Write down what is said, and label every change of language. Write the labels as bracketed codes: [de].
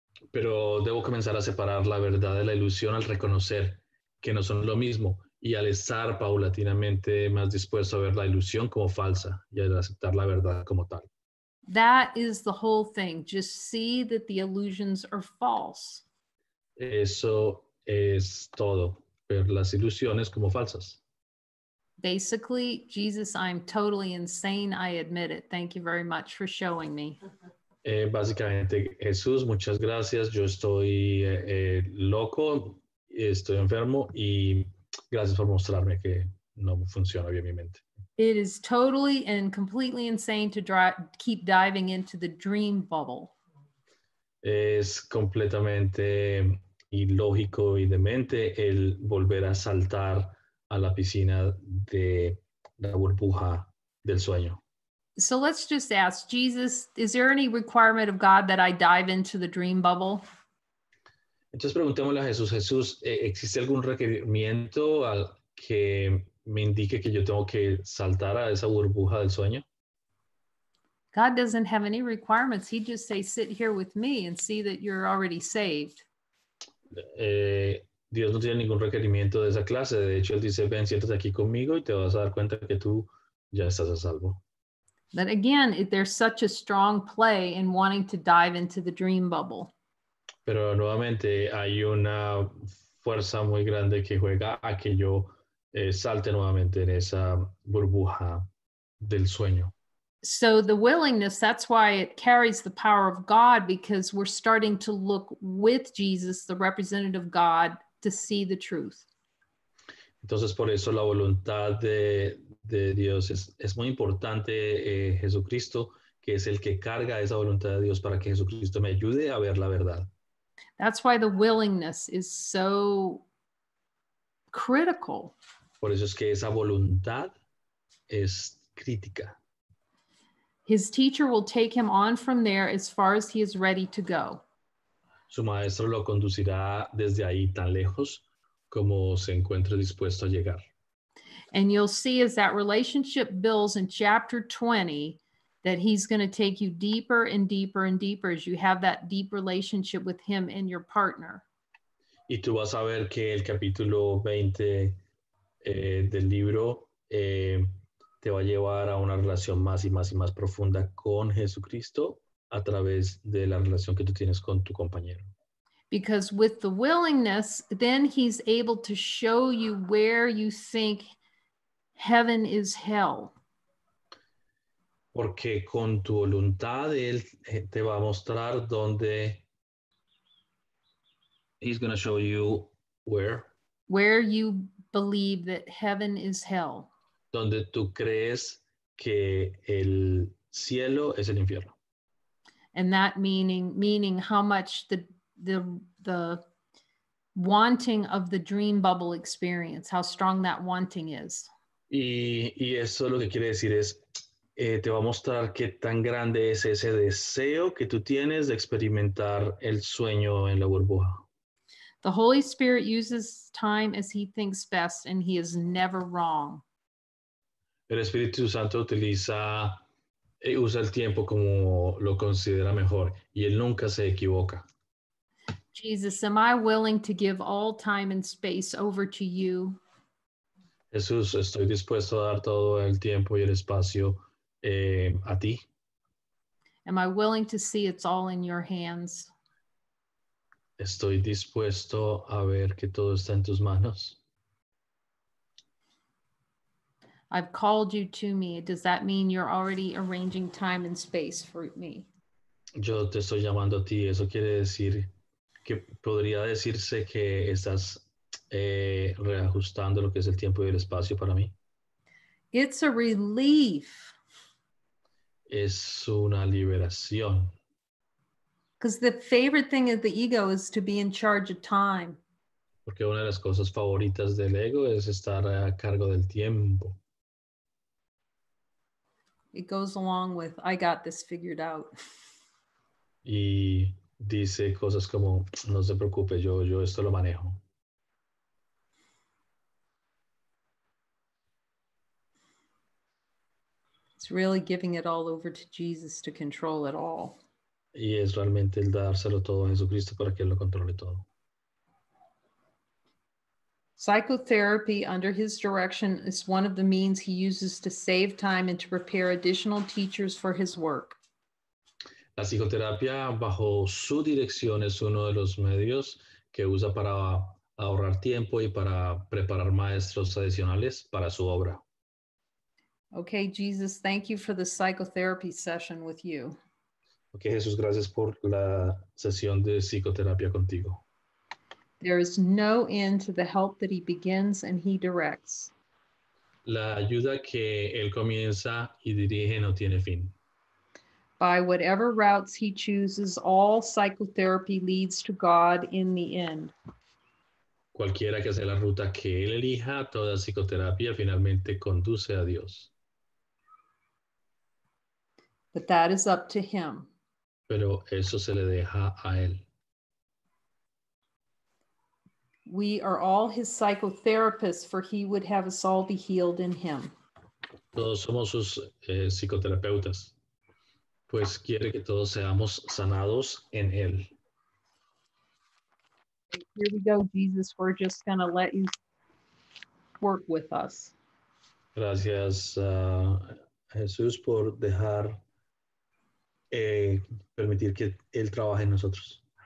[es] Pero debo comenzar a separar la verdad de la ilusión al reconocer que no son lo mismo y al estar paulatinamente más dispuesto a ver la ilusión como falsa y a aceptar la verdad como tal. [en] That is the whole thing. Just see that the illusions are false. [es] Eso es todo, ver las ilusiones como falsas. [en] Basically, Jesus, I'm totally insane. I admit it. Thank you very much for showing me. [es] Básicamente, Jesús, muchas gracias. Yo estoy loco, estoy enfermo y gracias por mostrarme que no funciona bien mi mente. [en] It is totally and completely insane to keep diving into the dream bubble. [es] Es completamente ilógico y demente el volver a saltar a la piscina de la burbuja del sueño. [en] So let's just ask Jesus, is there any requirement of God that I dive into the dream bubble? [es] Entonces preguntémosle a Jesús, Jesús, ¿existe algún requerimiento al que me indique que yo tengo que saltar a esa burbuja del sueño? [en] God doesn't have any requirements. He just say, sit here with me and see that you're already saved. [es] Dios no tiene ningún requerimiento de esa clase. De hecho, Él dice, ven, siéntate aquí conmigo y te vas a dar cuenta que tú ya estás a salvo. [en] But again, there's such a strong play in wanting to dive into the dream bubble. [es] Pero nuevamente hay una fuerza muy grande que juega a que yo salte nuevamente en esa burbuja del sueño. [en] So the willingness, that's why it carries the power of God, because we're starting to look with Jesus, the representative God, to see the truth. [es] Entonces, por eso la voluntad de Dios es muy importante, Jesucristo, que es el que carga esa voluntad de Dios para que Jesucristo me ayude a ver la verdad. [en] That's why the willingness is so critical. [es] Por eso es que esa voluntad es crítica. [en] His teacher will take him on from there as far as he is ready to go. [es] Su maestro lo conducirá desde ahí tan lejos como se encuentre dispuesto a llegar. [en] And you'll see as that relationship builds in chapter 20 that he's going to take you deeper and deeper and deeper as you have that deep relationship with him and your partner. [es] Y tú vas a ver que el capítulo 20 del libro te va a llevar a una relación más y más y más profunda con Jesucristo a través de la relación que tú tienes con tu compañero. [en] Because with the willingness, then he's able to show you where you think heaven is hell. [es] Porque con tu voluntad Él te va a mostrar dónde. [en] He's going to show you where. Where you believe that heaven is hell. [es] Donde tú crees que el cielo es el infierno. [en] And that meaning how much the wanting of the dream bubble experience, how strong that wanting is. [es] Y eso lo que quiere decir es, te va a mostrar qué tan grande es ese deseo que tú tienes de experimentar el sueño en la burbuja. [en] The Holy Spirit uses time as he thinks best, and he is never wrong. [es] El Espíritu Santo usa el tiempo como lo considera mejor y Él nunca se equivoca. [en] Jesus, am I willing to give all time and space over to you? [es] Jesús, estoy dispuesto a dar todo el tiempo y el espacio a ti. [en] Am I willing to see it's all in your hands? [es] Estoy dispuesto a ver que todo está en tus manos. [en] I've called you to me. Does that mean you're already arranging time and space for me? [es] Yo te estoy llamando a ti. Eso quiere decir que podría decirse que estás reajustando lo que es el tiempo y el espacio para mí. [en] It's a relief. [es] Es una liberación. [en] Because the favorite thing of the ego is to be in charge of time. [es] Porque una de las cosas favoritas del ego es estar a cargo del tiempo. [en] It goes along with, I got this figured out. [es] Y dice cosas como, no se preocupe, yo esto lo manejo. [en] It's really giving it all over to Jesus to control it all. [es] Y es realmente el dárselo todo a Jesucristo para que Él lo controle todo. [en] Psychotherapy under his direction is one of the means he uses to save time and to prepare additional teachers for his work. [es] La psicoterapia bajo su dirección es uno de los medios que usa para ahorrar tiempo y para preparar maestros adicionales para su obra. [en] Okay, Jesus, thank you for the psychotherapy session with you. [es] Ok, Jesús, gracias por la sesión de psicoterapia contigo. [en] There is no end to the help that he begins and he directs. [es] La ayuda que Él comienza y dirige no tiene fin. [en] By whatever routes he chooses, all psychotherapy leads to God in the end. [es] Cualquiera que sea la ruta que Él elija, toda psicoterapia finalmente conduce a Dios. [en] But that is up to him. [es] Pero eso se le deja a Él. [en] We are all his psychotherapists, for he would have us all be healed in him. [es] Todos somos sus psicoterapeutas, pues quiere que todos seamos sanados en Él. [en] Here we go, Jesus. We're just going to let you work with us. [es] Gracias, Jesús, por dejar, permitir que Él trabaje en nosotros.